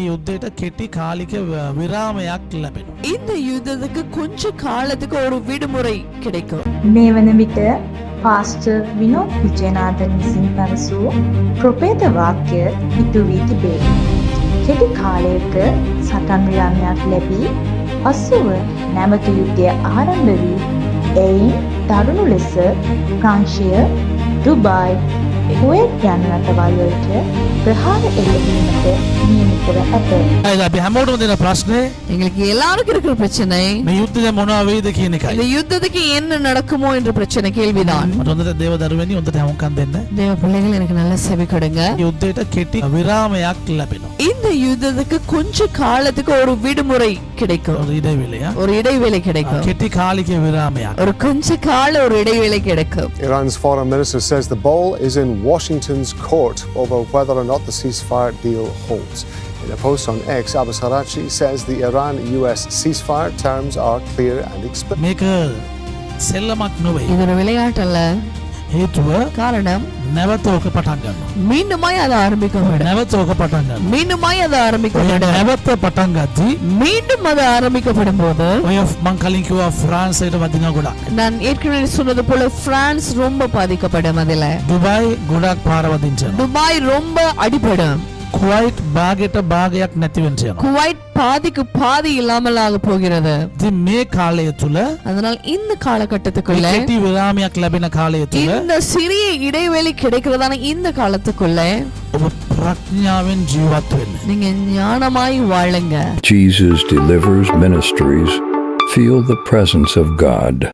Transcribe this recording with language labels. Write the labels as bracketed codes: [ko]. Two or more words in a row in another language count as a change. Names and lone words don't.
[si] යුද්ධයට කෙටි කාලික විරාමයක් ලැබෙනවා. [ta] இந்த யுத்தத்துக்கு கொஞ்ச காலத்துக்கு ஒரு விடுமுறை கிடைக்கும். [si] මේ වන විට පාස්ටර් විනෝද් විජේනාථන් විසින් පැවසූ ප්‍රොපේත වාක්‍ය ඉටු වී තිබේ. කෙටි කාලයක සටන් විරාමයක් ලැබී පසුව නැවත යුද්ධය ආරම්භ වී එයින් දරුණු ලෙස ප්‍රංශය, දුබායි, කුවේට් යන රටවල්වලට ප්‍රහාර එල්ලවීමට නියමිතව ඇත. අද අපි හැමෝටම දෙන ප්‍රශ්නේ [ta] எங்களுக்கு எல்லாருக்கும் இருக்கிற பிரச்சனை [si] මේ යුද්ධය මොනවා වෙයිද කියන එකයි. [ta] இந்த யுத்தத்துக்கு என்ன நடக்குமோ என்ற பிரச்சனை கேள்விதான். [si] මට හොඳට දේව දරුවනි හොඳට හමුකම් දෙන්න. [ta] தேவ பிள்ளைகள் எனக்கு நல்ல செவி கொடுங்க. [si] යුද්ධයට කෙටි විරාමයක් ලැබෙනවා. [ta] இந்த யுத்தத்துக்கு கொஞ்ச காலத்துக்கு ஒரு விடுமுறை கிடைக்கும். ஒரு இடைவேளையா? ஒரு இடைவேளை கிடைக்கும். [si] කෙටි කාලික විරාමයක්. [ta] ஒரு கொஞ்ச கால ஒரு இடைவேளை கிடைக்கும். [en] Iran's foreign minister says the ball is in Washington's court over whether or not the ceasefire deal holds. In a post on X, Abbas Araghchi says the Iran-US ceasefire terms are clear and explicit. [si] මේක සෙල්ලමක් නෙවෙයි. [ta] இது ஒரு விளையாட்டு அல்ல. [si] හේතුව [ta] காரணம் [si] නැවත ඕක පටන් ගන්නවා. [ta] மீண்டுமாய் அதை ஆரம்பிக்கப்படும். [si] නැවත ඕක පටන් ගන්නවා. [ta] மீண்டுமாய் அதை [si] ඔය [ta] ஆரம்பிக்கப்படும். [si] නැවත පටන් ගද්දි [ta] மீண்டும் அது ஆரம்பிக்கப்படும் போது [si] ඔය මං කලින් කිව්වා ෆ්‍රාන්සයට වදිනවා ගොඩක්. [ta] நான் ஏற்கனவே சொன்னது போல பிரான்ஸ் ரொம்ப பாதிக்கப்படும். அதுல [si] දුබයි ගොඩක් පාර වදින්න යනවා. [ta] துபாய் ரொம்ப அடிபடும். [si] කුවයිට් භාගයට භාගයක් නැති වෙන්න යනවා. [ta] குவைட் பாதிக்கு பாதி இல்லாமல் ஆக போகிறது. [si] ඉතින් මේ කාලය තුල [ta] அதனால் இந்த காலகட்டத்துக்குள்ள [si] කෙටි විරාමයක් ලැබෙන කාලය තුල [ta] இந்த சிறிய இடைவெளி கிடைக்கிறதான இந்த காலத்துக்குள்ள [si] ඔබ ප්‍රඥාවෙන් ජීවත් වෙන්න. [ta] நீங்க ஞானமாய் வாழுங்க. [en] Jesus Delivers Ministries. Feel the presence of God.